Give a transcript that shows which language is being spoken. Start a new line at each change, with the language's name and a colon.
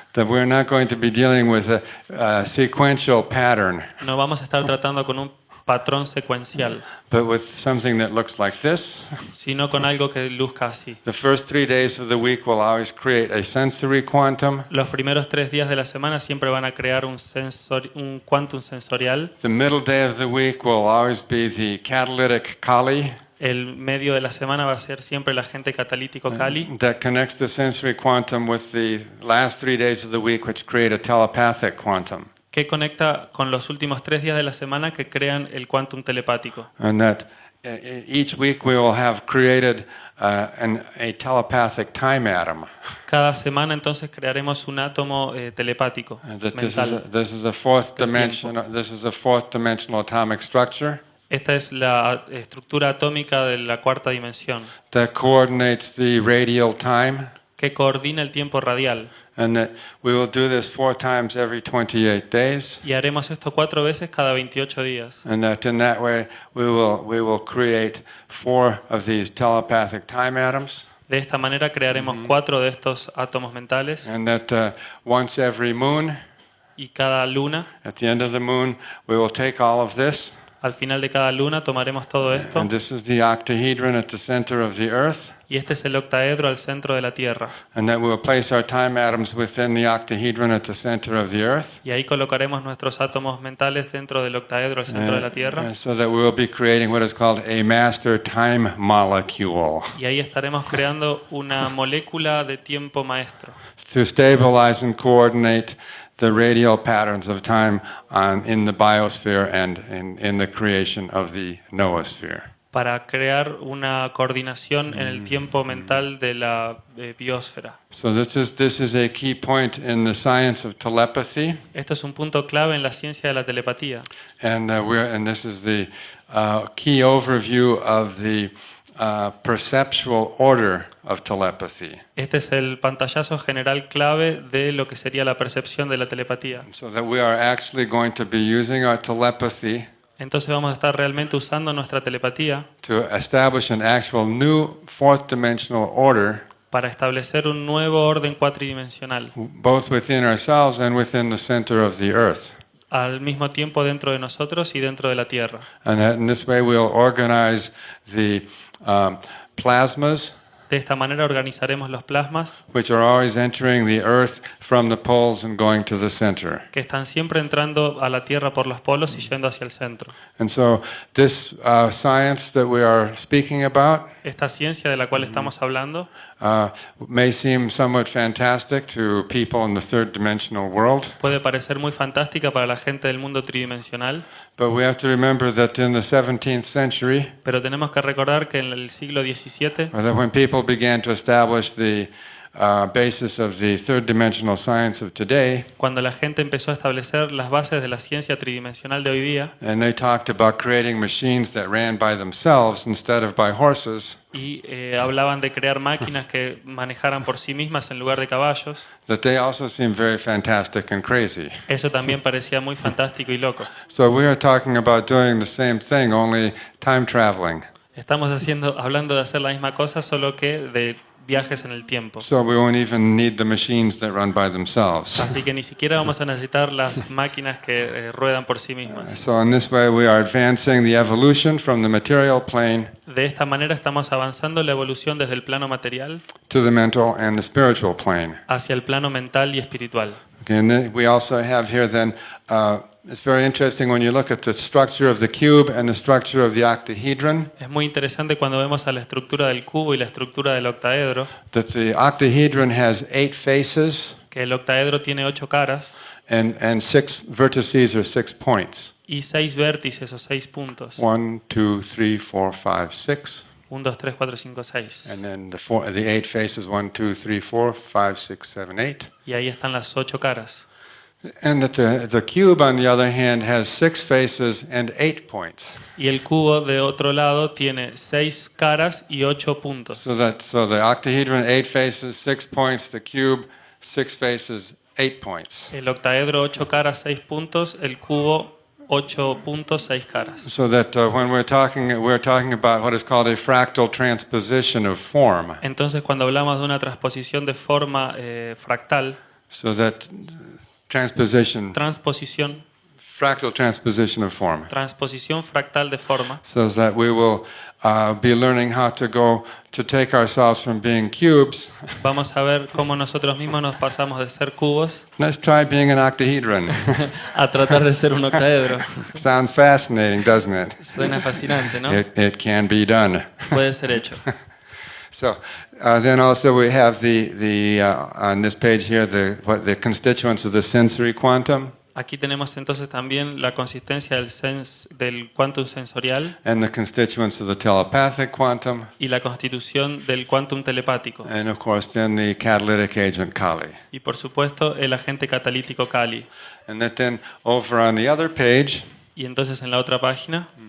English: that we're not going to be dealing with a sequential pattern,
Spanish: No vamos a estar tratando con un patrón secuencial,
English: but with something that looks like this.
Spanish: sino con algo que luzca así.
English: The first 3 days of the week will always create a sensory quantum.
Spanish: Los primeros 3 días de la semana siempre van a crear un quantum sensorial.
English: The middle day of the week will always be the catalytic Kali
Spanish: El medio de la semana va a ser siempre el agente catalítico Kali,
English: that connects the sensory quantum with the last 3 days of the week, which create a telepathic quantum.
Spanish: que conecta con los últimos 3 días de la semana que crean el quantum telepático.
English: And that each week we will have created a telepathic time atom.
Spanish: Cada semana entonces crearemos un átomo telepático
English: And that
Spanish: mental.
English: this is a fourth
Spanish: del
English: dimension. This is a fourth dimensional atomic structure
Spanish: Esta es la estructura atómica de la cuarta dimensión,
English: that coordinates the radial time,
Spanish: que coordina el tiempo radial.
English: and that we will do this 4 times every 28 days.
Spanish: Y haremos esto 4 veces cada 28 días.
English: And that in that way we will create 4 of these telepathic time atoms.
Spanish: De esta manera crearemos 4 de estos átomos mentales
English: And that once every moon,
Spanish: y cada luna,
English: at the end of the moon, we will take all of this.
Spanish: al final de cada luna tomaremos todo esto
English: And this is the octahedron at the center of the earth.
Spanish: y este es el octaedro al centro de la Tierra.
English: And that we will place our time atoms within the octahedron at the center of the earth.
Spanish: Y ahí colocaremos nuestros átomos mentales dentro del octaedro al centro de la Tierra.
English: So that we will be creating what is called a master time molecule
Spanish: Y ahí estaremos creando una molécula de tiempo maestro
English: to stabilize and coordinate the radial patterns of time in the biosphere and in the creation of the noosphere.
Spanish: para crear una coordinación en el tiempo mental de la biosfera.
English: So this is a key point in the science of telepathy,
Spanish: Esto es un punto clave en la ciencia de la telepatía.
English: and this is the key overview of the perceptual order of telepathy.
Spanish: Este es el pantallazo general clave de lo que sería la percepción de la telepatía.
English: So that we are actually going to be using our telepathy
Spanish: Entonces vamos a estar realmente usando nuestra telepatía
English: to establish an actual new fourth dimensional order,
Spanish: para establecer un nuevo orden cuatridimensional,
English: both within ourselves and within the center of the earth.
Spanish: al mismo tiempo dentro de nosotros y dentro de la Tierra.
English: And that in this way we'll organize the plasmas,
Spanish: De esta manera organizaremos los plasmas
English: which are always entering the earth from the poles and going to the center.
Spanish: que están siempre entrando a la Tierra por los polos y yendo hacia el centro.
English: And so this science that we are speaking about
Spanish: Esta ciencia de la cual estamos hablando
English: may seem somewhat fantastic to people in the third dimensional world,
Spanish: puede parecer muy fantástica para la gente del mundo tridimensional,
English: but we have to remember that in the 17th century,
Spanish: pero tenemos que recordar que en el siglo XVII,
English: or that when people began to establish the basis of the third dimensional science of today,
Spanish: cuando la gente empezó a establecer las bases de la ciencia tridimensional de hoy día,
English: and they talked about creating machines that ran by themselves instead of by horses,
Spanish: y hablaban de crear máquinas que manejaran por sí mismas en lugar de caballos,
English: that they also seem very fantastic and crazy.
Spanish: eso también parecía muy fantástico y loco.
English: So we are talking about doing the same thing, only time traveling.
Spanish: Estamos hablando de hacer la misma cosa, solo que de viajes en el tiempo.
English: So we won't even need the machines that run by themselves.
Spanish: Así que ni siquiera vamos a necesitar las máquinas que ruedan por sí mismas.
English: So in this way we are advancing the evolution from the material plane
Spanish: De esta manera estamos avanzando la evolución desde el plano material
English: to the mental and the spiritual plane.
Spanish: hacia el plano mental y espiritual.
English: Okay, and then we also have here then, it's very interesting when you look at the structure of the cube and the structure of the octahedron,
Spanish: Es muy interesante cuando vemos a la estructura del cubo y la estructura del octaedro,
English: that the octahedron has 8 faces
Spanish: que el octaedro tiene 8 caras
English: and 6 vertices or 6 points.
Spanish: y 6 vértices o 6 puntos.
English: 1, 2, 3, 4, 5, 6.
Spanish: 1, 2, 3, 4, 5, 6.
English: And then the 8 faces, 1, 2, 3, 4, 5, 6, 7, 8.
Spanish: Y ahí están las 8 caras.
English: And that the cube, on the other hand, has 6 faces and 8 points.
Spanish: Y el cubo de otro lado tiene 6 caras y 8 puntos.
English: So the octahedron, 8 faces, 6 points. The cube, 6 faces, 8 points.
Spanish: El octaedro 8 caras, 6 puntos. El cubo 8 puntos, 6 caras.
English: So that when we're talking about what is called a fractal transposition of form.
Spanish: Entonces cuando hablamos de una transposición de forma fractal,
English: So that transposition, fractal transposition of form.
Spanish: transposición fractal de forma,
English: So that we will be learning how to take ourselves from being cubes.
Spanish: vamos a ver cómo nosotros mismos nos pasamos de ser cubos
English: Let's try being an octahedron.
Spanish: a tratar de ser un octaedro.
English: Sounds fascinating, doesn't it?
Spanish: Suena fascinante, ¿no?
English: It can be done.
Spanish: Puede ser hecho.
English: So then also we have on this page here the constituents of the sensory quantum
Spanish: Aquí tenemos entonces también la consistencia del quantum sensorial
English: and the constituents of the telepathic quantum,
Spanish: y la constitución del quantum telepático.
English: and of course then the catalytic agent Kali.
Spanish: Y por supuesto el agente catalítico Kali.
English: And that then over on the other page,
Spanish: Y entonces en la otra página,